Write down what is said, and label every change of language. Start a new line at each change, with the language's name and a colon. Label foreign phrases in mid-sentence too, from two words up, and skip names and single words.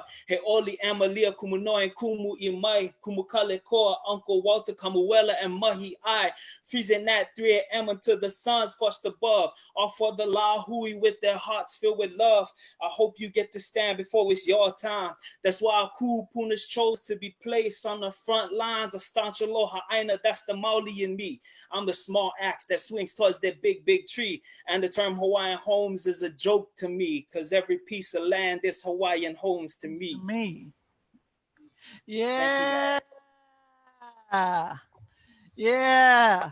English: Heoli Amalia, Kumunoi, Kumu Imai, Kumukale Koa, Uncle Walter, Kamuela, and Mahi I. Freezing at 3 a.m. until the sun scorched above. All for the Lahui with their hearts filled with love. I hope you get to stand before it's your time. That's why our Kupunas chose to be placed on the front lines of staunch
Hawaiian: aloha ʻāina.
English: That's the Mauli in me. I'm the small axe that swings towards that big, big tree. And the term Hawaiian homes is a joke to me, because every piece of land is Hawaiian homes to me. Yeah. Yeah.